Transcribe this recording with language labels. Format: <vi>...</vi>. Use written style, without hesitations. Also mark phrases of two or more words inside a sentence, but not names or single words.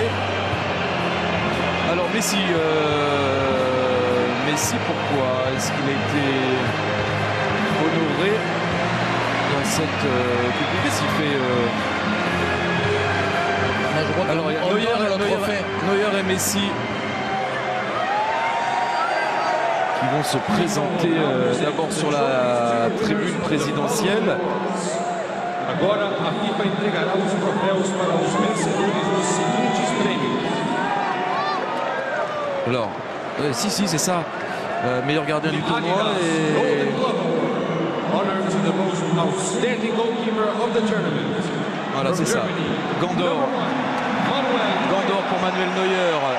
<fr>Alors Messi, pourquoi est-ce qu'il a été honoré dans cette coupe? Qu'est-ce qu'il fait Alors il y a Neuer et Messi qui vont se présenter d'abord sur la tribune présidentielle.</fr> <pt>Agora a FIFA entregará os troféus para os vencedores dos seguintes prêmios.</pt> <fr>Alors, si, c'est ça. Meilleur gardien du tournoi et... Voilà, c'est ça. Gandor pour Manuel Neuer.</fr>